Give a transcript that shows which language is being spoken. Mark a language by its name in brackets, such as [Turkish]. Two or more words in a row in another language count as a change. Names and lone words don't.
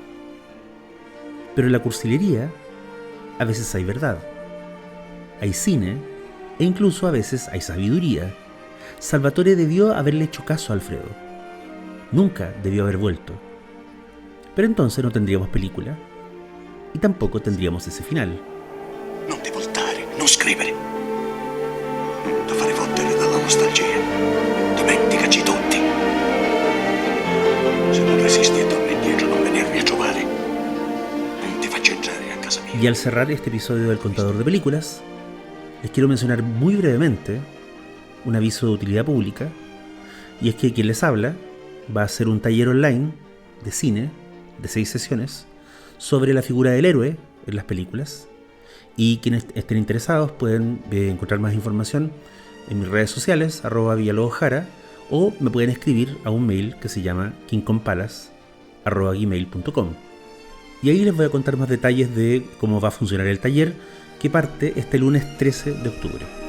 [Spanish] Pero en la cursilería, a veces hay verdad. Hay cine, e incluso a veces hay sabiduría. Salvatore debió haberle hecho caso a Alfredo. Nunca debió haber vuelto. Pero entonces no tendríamos película, y tampoco tendríamos ese final. [Italian] Non ti voltare, non scrivere. Non ti fare fottere dalla nostalgia. Dimenticaci tutti. Se non resisti e torni indietro, non venirmi a trovare. Non ti faccio entrare a casa mia. [Spanish] Y al cerrar este episodio del Contador de Películas, les quiero mencionar muy brevemente un aviso de utilidad pública, y es que quien les habla va a hacer un taller online de cine de 6 sesiones sobre la figura del héroe en las películas, y quienes estén interesados pueden encontrar más información en mis redes sociales, @villalobosjara, o me pueden escribir a un mail que se llama kingkompalas@gmail.com, y ahí les voy a contar más detalles de cómo va a funcionar el taller, que parte este lunes 13 de octubre.